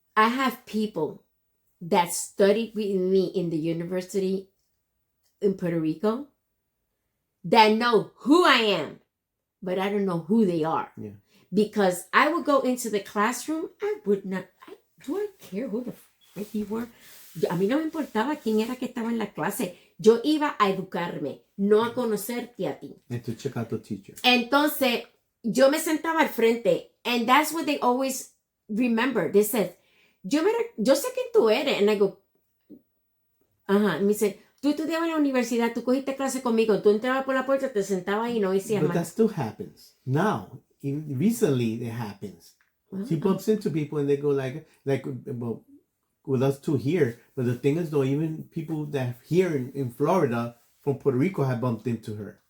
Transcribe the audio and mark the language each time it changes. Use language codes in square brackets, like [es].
[en] I have people that studied with me in the university in Puerto Rico that know who I am, but I don't know who they are. Yeah. Because I would go into the classroom, do I care who the frick you were? [es] A mí no me importaba quién era que estaba en la clase. Yo iba a educarme, no a conocerte a ti. [en] And to check out the teacher. [es] Entonces, yo me sentaba al frente, [en] and that's what they always remember. They said, [es] yo sé quién tú eres. [en] And I go, [es] ajá. Me dice, tú estudiabas en la universidad, tú cogiste clase conmigo, tú entrabas por la puerta, te sentabas y no decías más. [en] But [es] más. [en] that still happens. Now, recently it happens. She bumps into people and they go like well, with us too here. But the thing is though, even people that here in Florida from Puerto Rico have bumped into her.